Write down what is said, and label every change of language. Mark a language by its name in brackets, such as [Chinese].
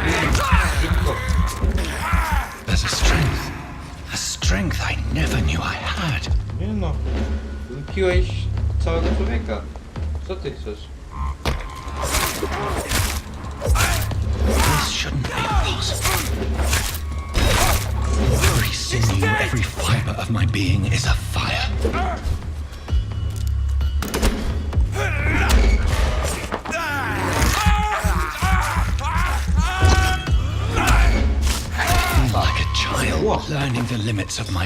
[English] There's a strength I never knew I had. [Polish] Nie no. Wypiłeś całego człowieka. Co ty chcesz? [English] This shouldn't be possible. Every sinew, every fiber of my being is afire. I feel like a child learning the limits of my